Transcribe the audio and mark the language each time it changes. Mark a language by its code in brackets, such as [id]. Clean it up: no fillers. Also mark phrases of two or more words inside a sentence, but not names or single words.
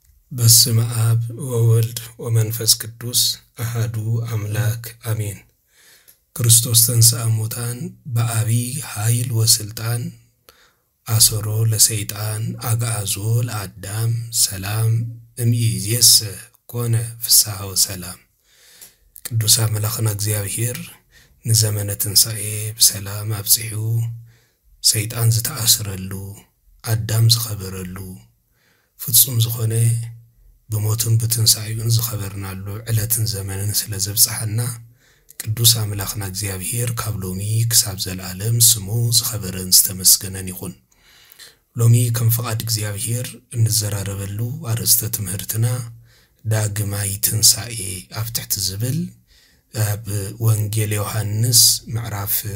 [gez] በስመ አብ ወወልድ ወመንፈስ ቅዱስ አሐዱ አምላክ አሜን። ክርስቶስ ተንሥአ እሙታን በአቢይ ኃይል ወስልጣን አሰሮ ለሰይጣን አግዓዞ ለአዳም ሰላም እምይእዜሰ ኮነ ፍስሐ ወሰላም። [ti] ቅዱስ አምላክና እግዚአብሔር ንዘመነ ትንሣኤ በሰላም አብጽሑ ሰይጣን ዝተአስረሉ አዳም ዝኸበረሉ ፍጹም ዝኾነ በሞቱን በትንሣኤውን ዝኸበርናሉ ዕለትን ዘመንን ስለዘብጽሐና ቅዱስ አምላክና እግዚአብሔር ካብ ሎሚ ክሳብ ዘለዓለም ስሙ ዝኸበረን ዝተመስገነን ይኹን። ሎሚ ከም ፈቃድ እግዚአብሔር እንዘራረበሉ አርእስተ ትምህርትና ዳግማይ ትንሣኤ ኣብ ትሕቲ ዝብል ኣብ ወንጌል ዮሐንስ ምዕራፍ